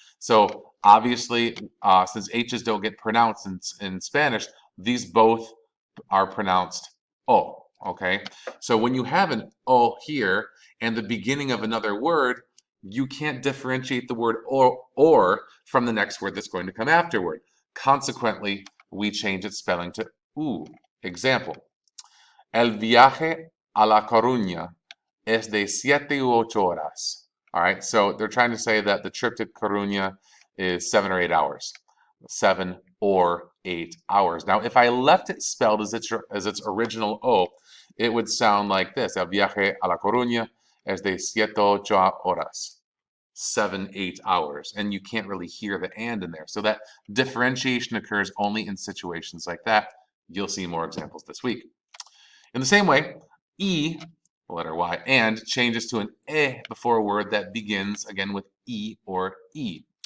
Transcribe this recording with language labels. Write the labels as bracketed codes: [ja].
[en] So obviously, since H's don't get pronounced in Spanish, these both are pronounced o, okay? So when you have an o here and the beginning of another word, you can't differentiate the word or from the next word that's going to come afterward. Consequently, we change its spelling to u. Example, [es] el viaje a La Coruña es de 7 u 8 horas. [en] All right, so they're trying to say that the trip to Coruña is 7 or 8 hours. 7 or 8 hours. Now, if I left it spelled as its original O, it would sound like this. [es] El viaje a La Coruña es de 7 o 8 horas. [en] 7, 8 hours. And you can't really hear the and in there. So that differentiation occurs only in situations like that. You'll see more examples this week. In the same way, E, the letter Y, and changes to an E before a word that begins again with E or E.